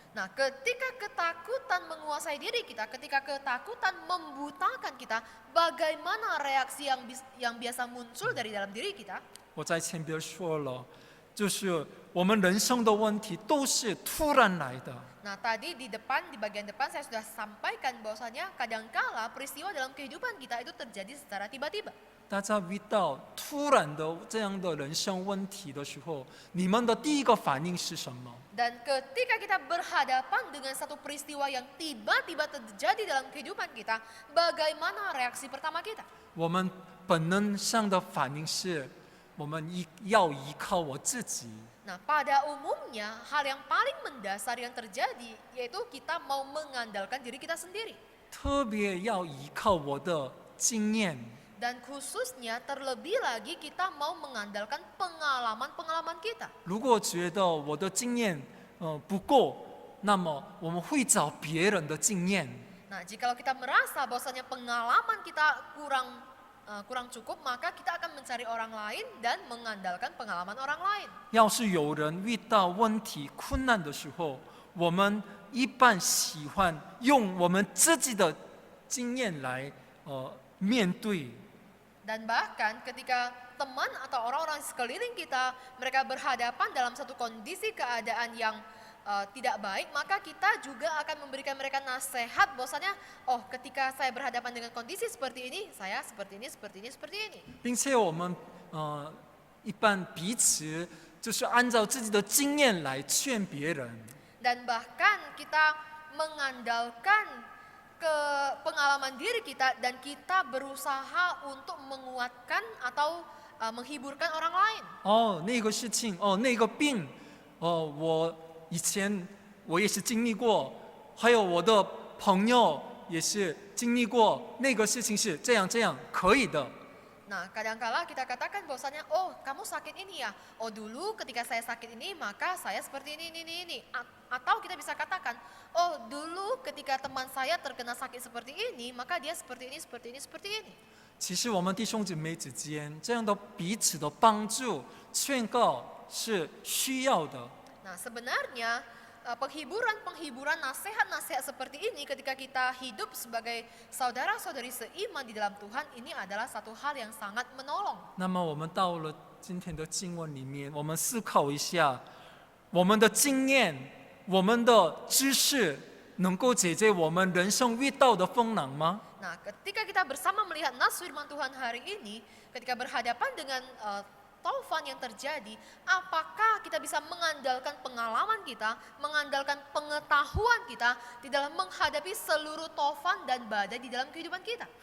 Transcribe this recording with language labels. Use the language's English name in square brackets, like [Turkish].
[Indonesian] Nah, ketika ketakutan menguasai diri kita, ketika ketakutan membutakan kita, bagaimana reaksi yang biasa muncul dari dalam diri kita? [Chinese] 我在前边说了，就是我们人生的问题都是突然来的。 [Indonesian] Nah, tadi di bagian depan saya sudah sampaikan bahwasanya kadangkala peristiwa dalam kehidupan kita itu terjadi secara tiba-tiba. [Chinese] 大家遇到突然的这样的人生问题的时候，你们的第一个反应是什么？ [Indonesian] Dan ketika kita berhadapan dengan satu peristiwa yang tiba-tiba terjadi dalam kehidupan kita, bagaimana reaksi pertama kita? [Chinese] 我们本能上的反应是，我们要依靠我自己。 [Indonesian] Nah, pada umumnya hal yang paling mendasar yang terjadi yaitu kita mau mengandalkan diri kita sendiri. [Chinese] 特别要依靠我的经验。 [Indonesian] Dan khususnya terlebih lagi kita mau mengandalkan pengalaman-pengalaman kita. [Chinese] 如果觉得我的经验不够，那么我们会找别人的经验。 [Indonesian] Nah, jikalau kita merasa bahwasanya pengalaman kita kurang cukup, maka kita akan mencari orang lain dan mengandalkan pengalaman orang lain. [Chinese] 要是有人遇到问题困难的时候，我们一般喜欢用我们自己的经验来面对。 [Indonesian] Dan bahkan ketika teman atau orang-orang di sekeliling kita, mereka berhadapan dalam satu kondisi keadaan yang tidak baik, maka kita juga akan memberikan mereka nasihat bahwasanya, oh ketika saya berhadapan dengan kondisi seperti ini, saya seperti ini, seperti ini, seperti ini. [Chinese] 并且我们一般彼此就是按照自己的经验来劝别人。 [Indonesian] Dan bahkan kita mengandalkan ke pengalaman diri kita dan kita berusaha untuk menguatkan atau menghiburkan orang lain. [Chinese] 那个事情，那个病，我以前我也是经历过，还有我的朋友也是经历过，那个事情是这样可以的。 [Indonesian] Nah, kadangkala kita katakan bahwasanya, oh kamu sakit ini ya, oh dulu ketika saya sakit ini maka saya seperti ini. Atau kita bisa katakan, oh dulu ketika teman saya terkena sakit seperti ini, maka dia seperti ini. [Chinese] 其实我们弟兄姐妹之间这样的彼此的帮助、劝告是需要的。 [Indonesian] Nah, sebenarnya penghiburan, nasihat-nasihat seperti ini ketika kita hidup sebagai saudara-saudari seiman di dalam Tuhan, ini adalah satu hal yang sangat menolong. [Chinese] 那么我们到了今天的经文里面，我们思考一下，我们的经验、我们的知识能够解决我们人生遇到的风浪吗？ [Indonesian] Nah, ketika kita bersama melihat nas firman Tuhan hari ini, ketika berhadapan dengan taufan yang terjadi, apakah kita bisa mengandalkan pengalaman kita, mengandalkan pengetahuan kita di dalam menghadapi seluruh taufan dan badai di dalam kehidupan kita?